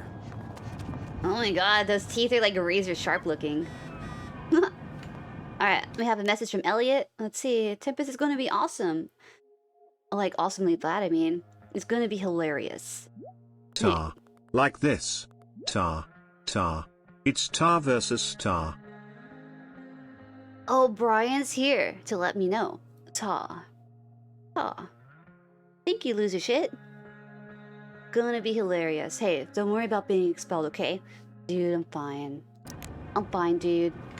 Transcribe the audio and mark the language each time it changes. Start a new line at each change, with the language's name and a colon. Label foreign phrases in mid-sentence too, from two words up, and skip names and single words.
English: Oh my god, those teeth are like razor sharp looking. Alright, we have a message from Elliot. Let's see. Tempest is going to be awesome. Like, awesomely bad, I mean. It's going to be hilarious. Tar. Like this. Tar. Tar. It's Tar versus Tar. Oh, Brian's here to let me know. Ta. Ta. Thank you, loser shit. Gonna be hilarious. Hey, don't worry about being expelled, okay? Dude, I'm fine. I'm fine, dude.